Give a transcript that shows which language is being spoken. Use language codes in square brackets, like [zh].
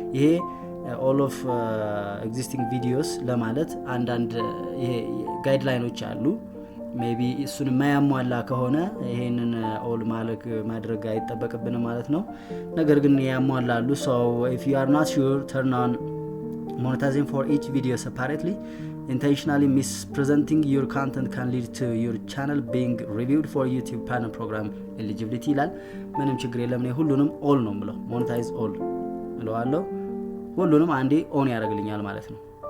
[am] ይሄ [en] all of existing videos [am] ለማለት አንዳንድ ይሄ ጋይድላይኖች አሉ። ሜቢ እሱን የማያሟላ ከሆነ ይሄንን ኦል ማድረግ አይጠበቅብንም ማለት ነው። ነገር ግን ያሟላሉ። [en] so if you are not sure turn on monetizing for each video separately. Intentionally mispresenting your content can lead to your channel being reviewed for YouTube partner program eligibility [am] ይላል። ምንም ችግር የለም። እኔ ሁሉንም ኦል ነው ብለው ሞኔታይዝ ኦል እለዋለሁ። ሁሉንም አንዴ ኦን ያደርግልኛል ማለት ነው።